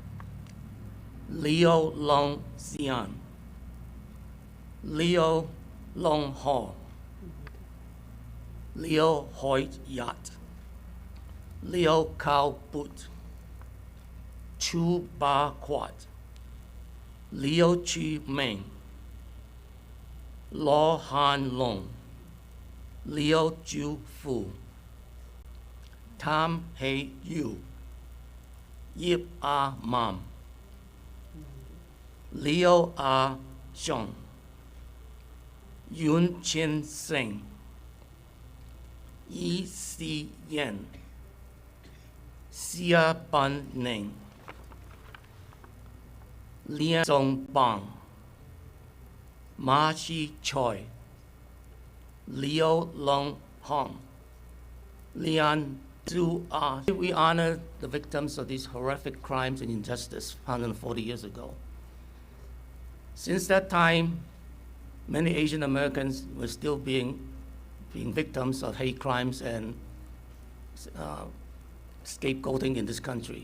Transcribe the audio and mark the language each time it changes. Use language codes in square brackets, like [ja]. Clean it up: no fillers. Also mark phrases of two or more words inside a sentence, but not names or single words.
[en] Liu Long Xian, Liu Long Ho, Liu Hoyt Yat, Liu Cao But, Chu Ba Quat, Liu Chi Meng, Lo Han Long, Liu Ju Fu, Tam Hei Yu, Yip A Mam, Liu A Xiong, Yun Chin Seng, Yi Si Yen, Xia Ban Ning, Lian Song Bang, Ma Shi Choi, Liu Long Hong, Lian Zhu Ah. We honor the victims of these horrific crimes and injustice 140 years ago. Since that time, many Asian Americans were still being victims of hate crimes and scapegoating in this country.